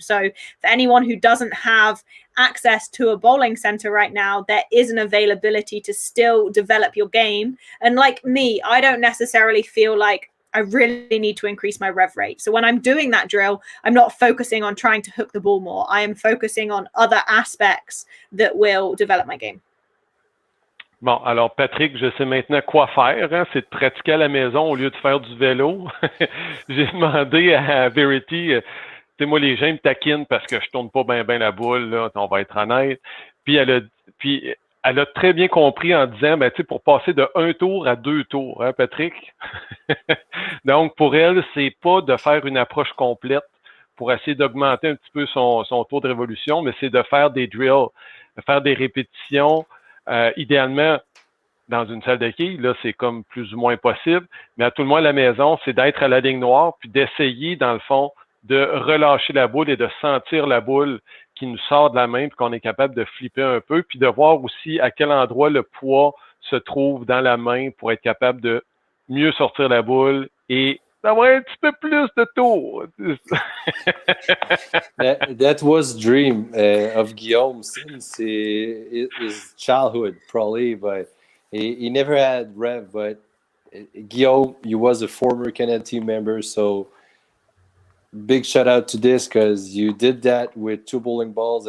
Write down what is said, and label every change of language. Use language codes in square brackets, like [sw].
[en] So for anyone who doesn't have access to a bowling center right now, there is an availability to still develop your game. And like me, I don't necessarily feel like I really need to increase my rev rate. So when I'm doing that drill, I'm not focusing on trying to hook the ball more. I am focusing on other aspects that will develop my game. [fr] Bon, alors Patrick, je sais maintenant quoi faire. Hein? C'est de pratiquer à la maison au lieu de faire du vélo. J'ai demandé à Verity, tu sais, moi, les gens me taquinent parce que je tourne pas bien la boule, là, on va être honnête. Puis elle a très bien compris en disant, ben, tu sais, pour passer de 1 tour à 2 tours, hein, Patrick? Donc, pour elle, c'est pas de faire une approche complète pour essayer d'augmenter un petit peu son taux de révolution, mais c'est de faire des drills, de faire des répétitions, idéalement dans une salle de quilles, là, c'est comme plus ou moins possible, mais à tout le moins à la maison, c'est d'être à la ligne noire, puis d'essayer, dans le fond, de relâcher la boule et de sentir la boule qui nous sort de la main, puis qu'on est capable de flipper un peu, puis de voir aussi à quel endroit le poids se trouve dans la main pour être capable de mieux sortir la boule et d'avoir un petit peu plus de tours. [en] that was dream of Guillaume since his childhood, probably, but he never had rev. But Guillaume, you was a former Canada team member, so big shout out to this, because you did that with 2 bowling balls.